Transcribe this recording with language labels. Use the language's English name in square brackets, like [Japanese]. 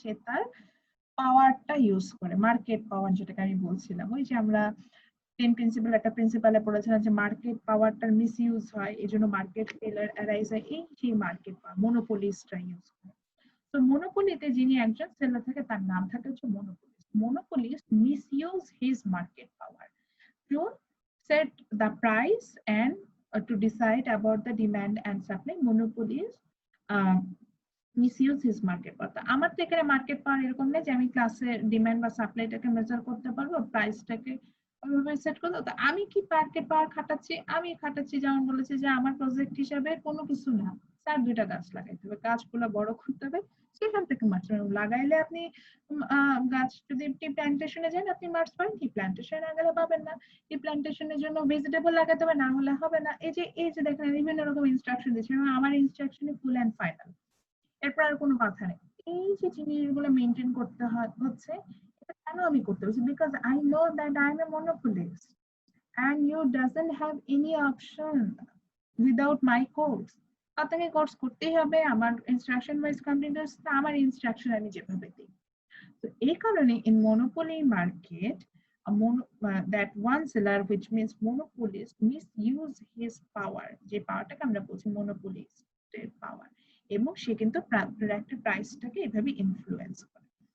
[Bangla] সে তার পাওয়ারটা ইউজ করে, মার্কেট পাওয়ার যেটাকে আমি বলছিলাম। ওই যে আমরা 10 প্রিন্সিপাল একটা প্রিন্সিপালে পড়েছিলাম যে মার্কেট পাওয়ারটার মিস ইউজ হয়, এই জন্য মার্কেট ফেলার অ্যারাইজ হয়, এই সেই মার্কেট পাওয়ার মনোপলিস্টরা ইউজ করে। তো মনোপলিতে যিনি একজন সেলার থাকে তার নাম থাকে হচ্ছে মনোপলিস্ট। [English] Monopolist misuse his market power to set the price and to decide about the demand and supply. Monopolies misuse his market power. [Bangla] আমার তো এখানে মার্কেট পাওয়ার এরকম নেই যে আমি ক্লাসে ডিমান্ড বা সাপ্লাইটাকে মেজার করতে পারবো, প্রাইসটাকে ওইভাবে সেট করতে। তো আমি কি মার্কেট পাওয়ার খাটাচ্ছি? আমি খাটাচ্ছি যেমন বলেছি যে আমার প্রজেক্ট হিসাবে কোনো কিছু না, স্যার 2টা গাছ লাগাইতে হবে, গাছগুলো বড় করতে হবে, সেখান থেকে মাছ লাগাইলে আপনি গাছ যদি টি প্ল্যান্টেশনে যান আপনি মাছ পাবেন, টি প্ল্যান্টেশনে না গেলে পাবেন না। টি প্ল্যান্টেশনের জন্য ভেজিটেবল লাগাতে হবে, না হলে হবে না। এই যে দেখেন বিভিন্ন রকম ইনস্ট্রাকশন দিচ্ছে, আমার ইনস্ট্রাকশনে ফুল এন্ড ফাইনাল, এরপর আর কোনো কথা নেই। এই যে জিনিসগুলো মেনটেন করতে হচ্ছে, এটা কেন আমি করতে হচ্ছে? [English] Because I know that I am a monopolist and you doesn't have any option without my course. [Bangla] আপনাকে কোর্স করতেই হবে, আমার ইনস্ট্রাকশন ওয়াইজ কমপ্লিট হচ্ছে, আমার ইনস্ট্রাকশন আমি যেভাবে দিই। তো এই কারণে [English] in monopoly market that one seller which means monopolist misuse his power, [Bangla] যে পাওয়ারটাকে আমরা বলছি monopolisted power, এবং সে কিন্তু একটা প্রাইসটাকে এভাবে ইনফ্লুয়েন্স করে।